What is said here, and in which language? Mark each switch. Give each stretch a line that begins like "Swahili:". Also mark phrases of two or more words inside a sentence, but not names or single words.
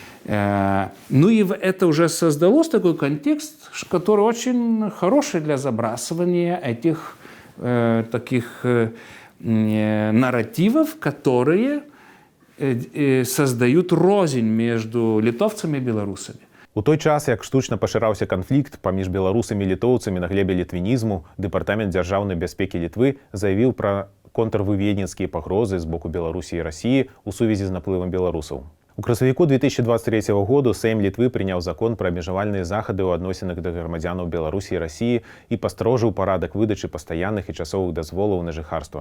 Russian: Ну и это уже создалось такой контекст, который очень хороший для забрасывания этих таких нарративов, которые создают рознь между литовцами и белорусами.
Belarusian: У той час, як штучна пашыраўся канфлікт паміж беларусамі і літоўцамі на глебе літвінізму, Дэпартамент дзяржаўнай бяспекі Літвы заявіў пра контрвыведніцкія пагрозы з боку Беларусі і Расіі ў сувязі з наплывам беларусаў. У красавіку 2023 году Сейм Літвы прыняў закон пра абмежавальныя захады ў адносінах да грамадзянаў Беларусі і Расіі і пастрожыў парадак выдачы пастаянных і часовых дазволаў на жыхарства.